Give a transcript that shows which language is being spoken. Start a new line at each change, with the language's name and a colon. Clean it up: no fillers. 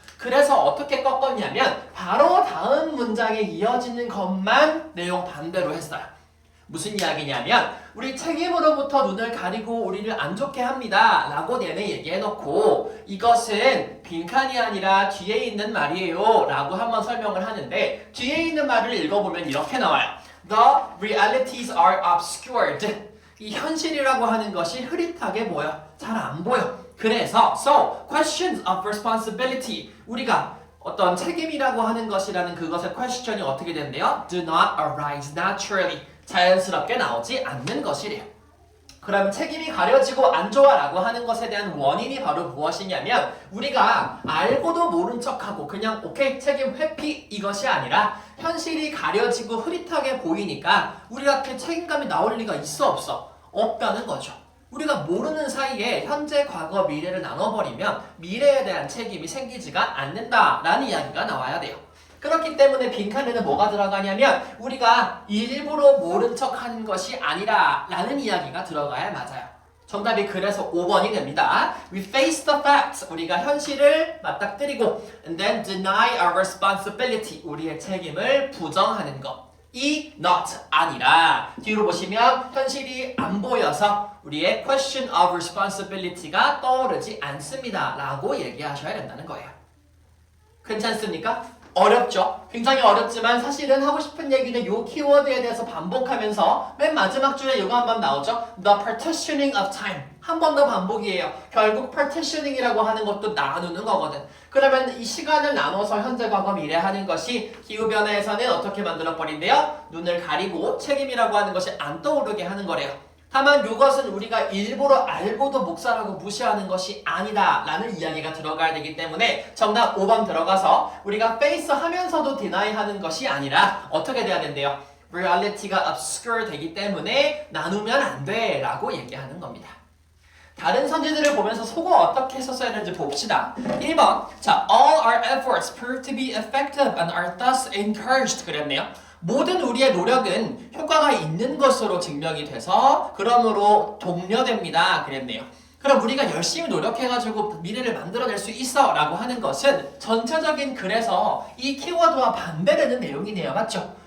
Korean: 그래서 어떻게 꺾었냐면 바로 다음 문장에 이어지는 것만 내용 반대로 했어요. 무슨 이야기냐면 우리 책임으로부터 눈을 가리고 우리를 안 좋게 합니다 라고 내내 얘기해놓고 이것은 빈칸이 아니라 뒤에 있는 말이에요 라고 한번 설명을 하는데 뒤에 있는 말을 읽어보면 이렇게 나와요.
English: The realities are obscured.
Korean: 이 현실이라고 하는 것이 흐릿하게 보여. 잘 안 보여. 그래서
English: so questions of responsibility
Korean: 우리가 어떤 책임이라고 하는 것이라는 그것의 question이 어떻게 된대요?
English: Do not arise naturally.
Korean: 자연스럽게 나오지 않는 것이래요. 그럼 책임이 가려지고 안 좋아라고 하는 것에 대한 원인이 바로 무엇이냐면 우리가 알고도 모른 척하고 그냥 오케이 책임 회피 이것이 아니라 현실이 가려지고 흐릿하게 보이니까 우리한테 책임감이 나올 리가 있어 없어? 없다는 거죠. 우리가 모르는 사이에 현재, 과거, 미래를 나눠버리면 미래에 대한 책임이 생기지가 않는다라는 이야기가 나와야 돼요. 그렇기 때문에 빈칸에는 뭐가 들어가냐면 우리가 일부러 모른 척하는 것이 아니라 라는 이야기가 들어가야 맞아요. 정답이 그래서 5번이 됩니다.
English: We face the facts.
Korean: 우리가 현실을 맞닥뜨리고
English: and then deny our responsibility.
Korean: 우리의 책임을 부정하는 것. 이 not 아니라 뒤로 보시면 현실이 안 보여서 우리의
English: question of responsibility
Korean: 가 떠오르지 않습니다 라고 얘기하셔야 된다는 거예요. 괜찮습니까? 어렵죠? 굉장히 어렵지만 사실은 하고 싶은 얘기는 이 키워드에 대해서 반복하면서 맨 마지막 줄에 이거 한번 나오죠?
English: The partitioning of time.
Korean: 한 번 더 반복이에요. 결국 partitioning이라고 하는 것도 나누는 거거든. 그러면 이 시간을 나눠서 현재, 과거, 미래 하는 것이 기후변화에서는 어떻게 만들어버린대요? 눈을 가리고 책임이라고 하는 것이 안 떠오르게 하는 거래요. 다만 이것은 우리가 일부러 알고도 묵살하고 무시하는 것이 아니다 라는 이야기가 들어가야 되기 때문에 정답 5번 들어가서 우리가 face 하면서도 deny 하는 것이 아니라 어떻게 돼야 된대요? reality가 obscure 되기 때문에 나누면 안 돼 라고 얘기하는 겁니다. 다른 선지들을 보면서 속어 어떻게 썼어야 되는지 봅시다. 1번 자,
English: all our efforts prove to be effective and are thus encouraged
Korean: 그랬네요. 모든 우리의 노력은 효과가 있는 것으로 증명이 돼서 그러므로 독려됩니다 그랬네요. 그럼 우리가 열심히 노력해가지고 미래를 만들어낼 수 있어 라고 하는 것은 전체적인 글에서 이 키워드와 반대되는 내용이네요. 맞죠?